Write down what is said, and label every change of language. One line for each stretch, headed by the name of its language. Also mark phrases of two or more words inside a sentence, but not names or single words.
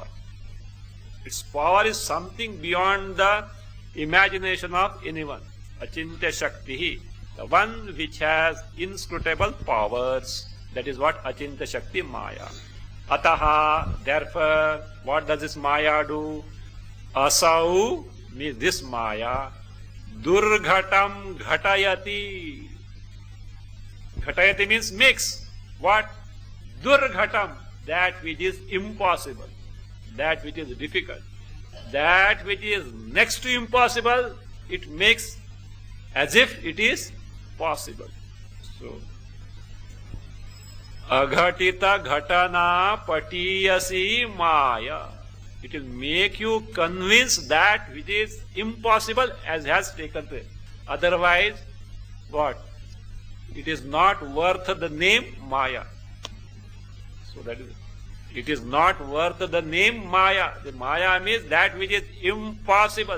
English: Its power is something beyond the imagination of anyone.
Sanskrit: अचिन्त्य शक्ति,
English: the one which has inscrutable powers. That is what
Sanskrit: अचिन्त्य शक्ति माया. Ataha,
English: therefore, what does this Maya do? Asau means this Maya.
Sanskrit: दुर्घटं घटयति.
English: Ghatayati means makes. What? Durghatam, that which is impossible, that which is difficult, that which is next to impossible, it makes as if it is possible. So,
Sanskrit: अघटित घटना पटीयसी माया.
English: It will make you convinced that which is impossible as has taken place. Otherwise, what? It is not worth the name Maya. So that is it. It is not worth the name Maya. The Maya means that which is impossible.